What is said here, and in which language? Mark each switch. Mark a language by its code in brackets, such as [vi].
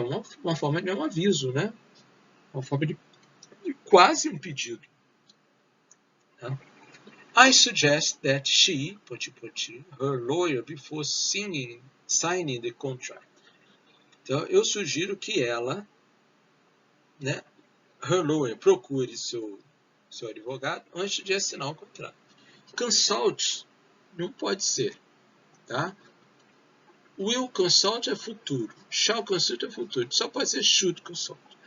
[pt] Uma forma de um aviso, né? Uma forma de quase um pedido. Tá? [en] I suggest that she, her lawyer, before signing the contract. [pt] Então, eu sugiro que ela, né, [en] her lawyer, [pt] procure seu advogado antes de assinar o contrato. Consult não pode ser, tá? [en] Will consult [pt] é futuro. [en] Shall consult [pt] é futuro. Só pode ser [en] should consult.